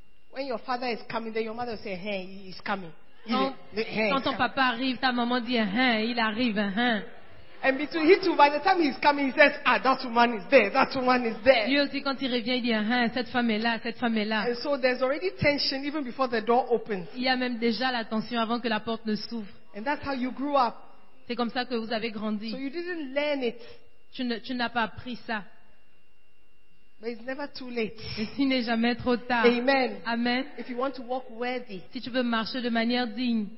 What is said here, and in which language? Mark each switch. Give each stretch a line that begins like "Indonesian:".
English: When your father is coming, then your mother say, "Hey, he's coming."
French: Quand ton papa arrive, ta maman dit, "Hein, il arrive, hein."
English: And between he too, by the time he's coming, he says, "Ah, that woman is there. That woman is there."
French: Lui aussi, quand il revient, il dit, "Hein, cette femme est là, cette femme est là."
English: And so there's already tension even before the door opens.
French: Il y a même déjà la tension avant que la porte ne s'ouvre.
English: And that's how you grew up.
French: C'est comme ça que vous avez grandi.
English: So you didn't learn it.
French: Tu n'as pas appris ça.
English: But it's never too late.
French: Et il n'est jamais trop tard. Amen. Amen.
English: If you want to walk worthy,
French: si tu veux marcher de manière digne,